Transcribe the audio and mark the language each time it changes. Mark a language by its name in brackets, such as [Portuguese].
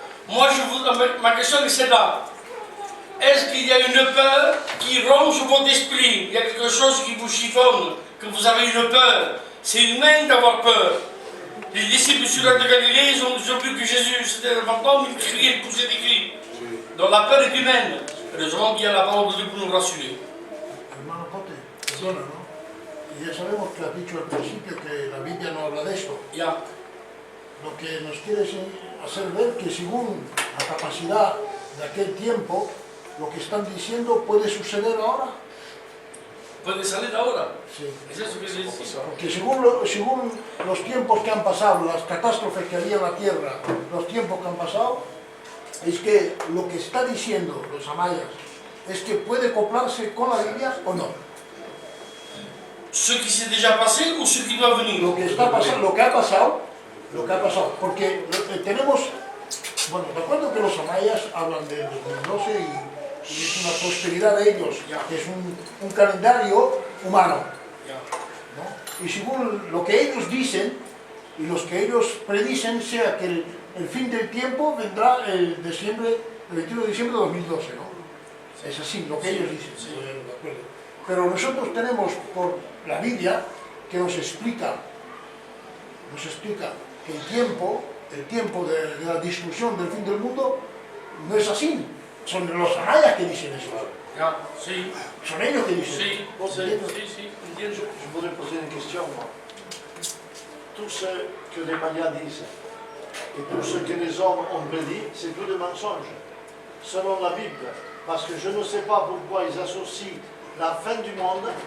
[French] Moi, ma question est celle-là. Est-ce qu'il y a une peur qui ronge votre esprit? Il y a quelque chose qui vous chiffonne, que vous avez une peur. C'est humain d'avoir peur. Les disciples sur la de Galilée, ils ont vu que Jésus, c'était un fantôme, ils criaient, ils poussaient des cris. Donc la peur est humaine. Heureusement qu'il y a la parole de Dieu pour nous rassurer. [Spanish] Hermano Cote, perdona, ¿no? Y ya sabemos que has dicho al principio que la Biblia no habla de esto. Ya. Lo que nos quieres hacer ver que según la capacidad de aquel tiempo, lo que están diciendo puede suceder ahora. Puede salir ahora. Sí. Es eso que se dice. Porque según los tiempos que han pasado, las catástrofes que había en la tierra, los tiempos que han pasado, es que lo que está diciendo los amayas es que puede acoplarse con la Biblia o no. [French] Ce qui s'est déjà passé ou ce qui doit venir? [Spanish] Lo que está pasando, lo que ha pasado, porque tenemos, bueno, recuerdo que los amayas hablan del 2012 y es una prosperidad de ellos, que es un calendario humano, ¿no? Y según lo que ellos dicen y los que ellos predicen, sea que el fin del tiempo vendrá el 21 de diciembre de 2012, ¿no? Es así, lo que ellos dicen. Sí. De acuerdo. Pero nosotros tenemos por la Biblia que nos explica que el tiempo de la destrucción del fin del mundo no es así. Son los amayas que dicen eso. Ya, sí. Son ellos que dicen Sí, eso. sí, entiendo. [French] Je voudrais poser une question, moi. Tout ce que les Mayas disent et tout ce que les hommes ont prédit, c'est tout des mensonges, selon la Bible. Parce que je ne sais pas pourquoi ils associent la fin du monde